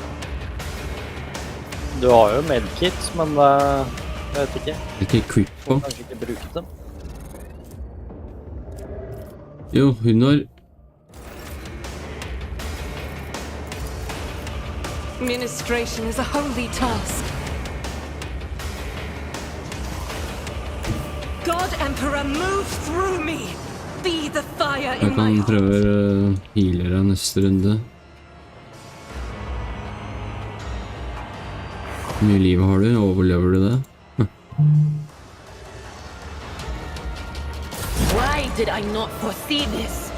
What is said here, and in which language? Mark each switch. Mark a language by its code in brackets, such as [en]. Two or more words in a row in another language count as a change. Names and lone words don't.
[no] Du har jo medkit, men jeg vet ikke. Ikke equip på. Kanskje ikke brukt dem. Jo, hun har... [en] Ministration is a holy task. God Emperor, move through me. Be the fire [no] Jeg [en] in my [no] kan [en] heart. [no] prøve healer deg neste runde. Hvor mye liv har du? Overlever du det? [en] Why did I not foresee this?